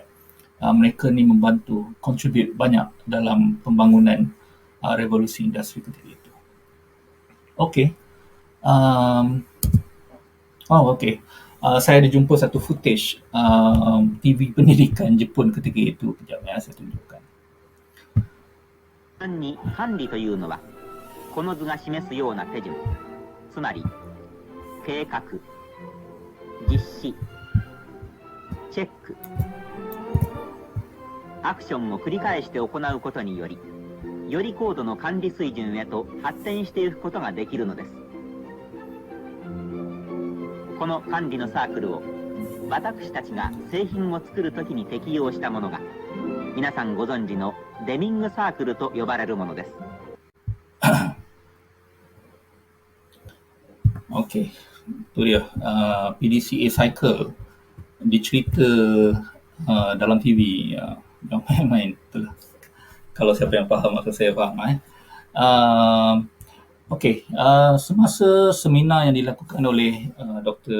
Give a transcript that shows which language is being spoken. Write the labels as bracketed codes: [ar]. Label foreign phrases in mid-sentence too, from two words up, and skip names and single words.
[ms] Mereka ni membantu, contribute banyak dalam pembangunan revolusi industri ketika itu. Okey. Okey. Saya ada jumpa satu footage TV pendidikan Jepun ketika itu. Kejap ya, saya tunjukkan. [ja] に管理というのはこの図が示すような手順、つまり計画、実施、チェック、アクションを繰り返して行うことにより、より高度の管理水準へと発展していくことができるのです。この管理のサークルを私たちが製品を作るときに適用したものが、皆さんご存知のデミングサークルと呼ばれるものです。 [ms] Okey, tu dia [en] PDCA cycle [ms] dicerita dalam TV. Jangan main-main. Itulah. Kalau siapa yang faham, maksud saya faham. Uh, Okey, semasa seminar yang dilakukan oleh Dr.